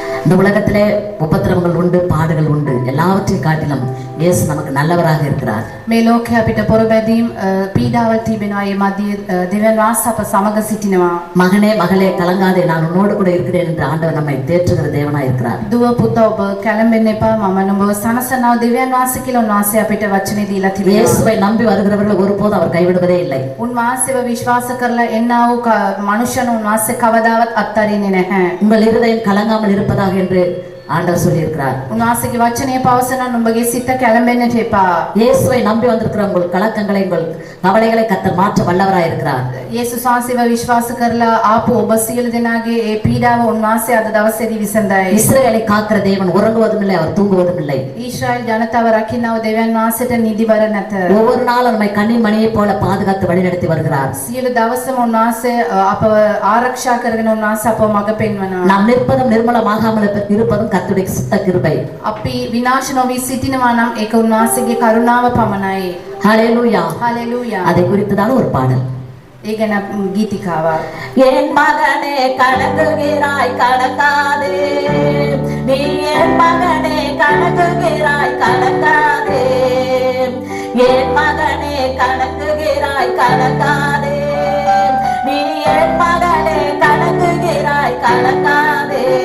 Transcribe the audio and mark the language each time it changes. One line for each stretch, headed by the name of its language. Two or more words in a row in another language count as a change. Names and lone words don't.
Tamil: இந்த உலகத்திலே உபத்திரவங்கள் உண்டு, பாடுகள் உண்டு. எல்லாவற்றையும் காட்டிலும் இயேசு நமக்கு நல்லவராக இருக்கிறார்.
Sinhala: මේ ලෝකයේ අපිට පොරබැදීම් පීඩාවල් තිබෙනවා. ඒ මැදියේ දෙවියන් වහන්සේ අප සමග සිටිනවා.
Tamil: மகனே மகளே கலங்காதே, நான் உன்னோடு கூட இருக்கிறேன் என்று ஆண்டவர் நம்மை தேற்றுகிற தேவனாய் இருக்கிறார்.
Sinhala: දුව පුතා ඔබ කැළඹෙන්න එපා, මම නුඹව සනසනවා දෙවියන් වහන්සේ කියලා උන්වහන්සේ අපිට වචනේ දීලා තිබෙනවා.
Tamil: இயேசுவை நம்பி வருகிறவர்கள் ஒருபோதும் அவர் கைவிடுவதே இல்லை.
Sinhala: උන්වහන්සේව විශ්වාස කරලා එන්නා වූ මනුෂ්‍යයන් උන්වහන්සේ කවදාවත් අත්හරින්නේ නැහැ.
Tamil: உங்கள் இருதயம் கலங்காமல் இருப்பதாக என்று ஆண்டவர் சொல்லி இருக்கிறார்.
Sinhala: උන්වහන්සේගේ වචනේ පවසන නුඹගේ සිත කැළඹෙන්නට එපා.
Tamil: இயேசுவை நம்பி வந்திருக்கிற உங்கள் கலக்கங்களை, உங்கள் கவலைகளை கர்த்தர் மாற்ற வல்லவராய் இருக்கிறார்.
Sinhala: යේසුස් වහන්සේව විශ්වාස කරලා ආපු ඔබ සියලු දෙනාගේ ඒ පීඩාව උන්වහන්සේ අද දවසේදී විසඳයි.
Tamil: இஸ்ரவேலை காக்கிற தேவன் உறங்குவதும் இல்லை, அவர் தூங்குவதும் இல்லை.
Sinhala: ඊශ්‍රායල් ජනතාව රකින්නව දෙවියන් වහන්සේට නිදිවර නැත.
Tamil: ஒவ்வொரு நாளும் நம்மை கண்ணின் மணியைப் போல பாதுகாத்து வழிநடத்தி வருகிறார்.
Sinhala: සියලු දවසම උන්වහන්සේ අපව ආරක්ෂා කරගෙන උන්වහන්සේ අපව මඟ පෙන්වනවා.
Tamil: நாம் நிற்பதும் நிர்மலமாகாமல் இருப்பதும் கர்த்தருடைய சுத்த கிருபை.
Sinhala: අපි විනාශ නොවී සිටිනවා නම් ඒක උන්වහන්සේගේ කරුණාව පමණයි.
Tamil: ஹalleluya.
Sinhala: හලෙලූයා.
Tamil: அதை குறித்துதான ஒரு பாடல்.
Sinhala: ඒ ගැන ගීතිකාවක්.
Tamil: என் மகனே கலங்குகிறாய் கலங்காதே, நீ என் மகனே கலங்குகிறாய் கலங்காதே, என் மகனே கலங்குகிறாய் கலங்காதே, நீ என் மகனே கலங்குகிறாய் கலங்காதே.